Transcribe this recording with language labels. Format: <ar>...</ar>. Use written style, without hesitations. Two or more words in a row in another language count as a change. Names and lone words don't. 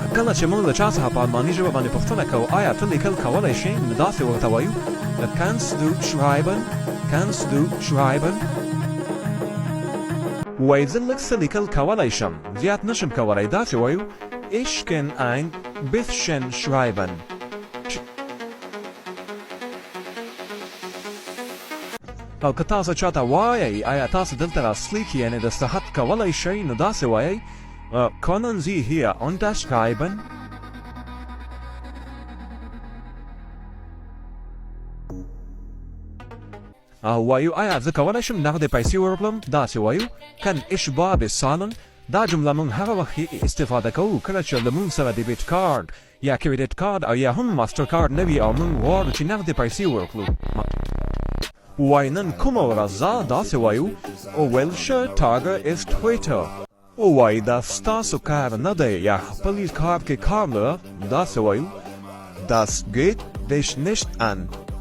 <ps>کله چې موږ له چا څخه په الماني ژبه باندې پوښتنه کوو آیا ته لیکل کولی شې نو داسې ورته وایو</ps> <de>kannst du schreiben</de> <ps>وایي زه لږ څه لیکل کولی شم زیات نشم کولی داسې وایو</ps> <de>ich kann ein bisschen schreiben</de> <ps>او که تاسو چاته وایئ آیا تاسو دلته راسلیک یعنې د صحت کولی شئ نو داسې وایئ</ps> <de>können Sie hier unterschreiben</de> <ps>او وایو آیا زه کولی شم نغدې پیسې ورکړم داسې وایو</ps> <de>kann ich bar bezahlen</de> <ps>دا جمله موږ هغه وخت استفاده کوو کله چې له موږ سره</ps> <en>debit card</en> <ps>یا</ps> <en>credit card</en> <ps>او یا هم ماسټر کارډ نه وي او موږ غواړو چې نغدې پیسې ورکړو وایي نن کومه ورځ ده داسې وایو</ps> <de>welcher Tage ist heute</de> <ps>وایي دا ستاسو کار نه دی یا خپل کار کې کار لرئ داسې وایو</ps> <de>das geht dich nicht an</de>